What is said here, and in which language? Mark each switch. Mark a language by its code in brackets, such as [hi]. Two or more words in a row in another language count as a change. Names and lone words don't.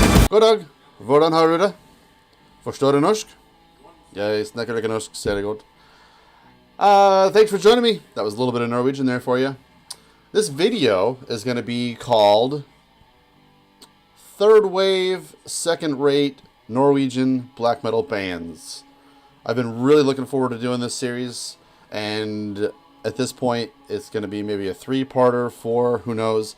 [no] God dag. Hvordan har du det? Forstår du norsk? Jeg snakker ikke norsk, ser det godt. [en] Thanks for joining me. That was a little bit of Norwegian there for you. This video is going to be called Third Wave, Second Rate Norwegian Black Metal Bands. I've been really looking forward to doing this series, and at this point it's going to be maybe a 3-parter, 4, who knows.